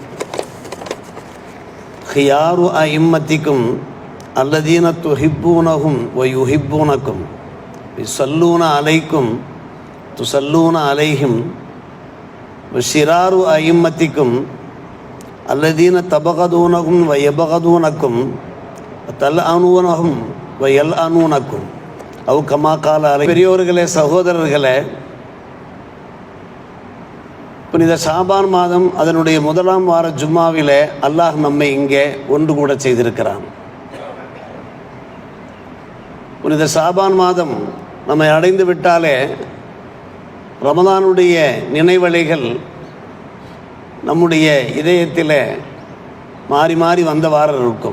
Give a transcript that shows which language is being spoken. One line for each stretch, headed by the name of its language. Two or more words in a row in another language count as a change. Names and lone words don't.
Arabic: خيار أئمتكم الذين تحبونهم ويحبونكم يصلون عليكم تصلون عليهم وشرار أئمتكم الذين تبغضونهم ويبغضونكم وتلعنونهم ويلعنونكم أو كما قال.
Tamil: பெரியோர்களே, சகோதரர்களே, புனித ஷாபான் மாதம் அதனுடைய முதலாம் வார ஜும்மாவிலே அல்லாஹ் நம்மை இங்கே ஒன்று கூட செய்திருக்கிறான். புனித ஷாபான் மாதம் நம்மை அடைந்து விட்டாலே ரமதானுடைய நினைவலைகள் நம்முடைய இதயத்தில் மாறி மாறி வந்தவாறு இருக்கும்.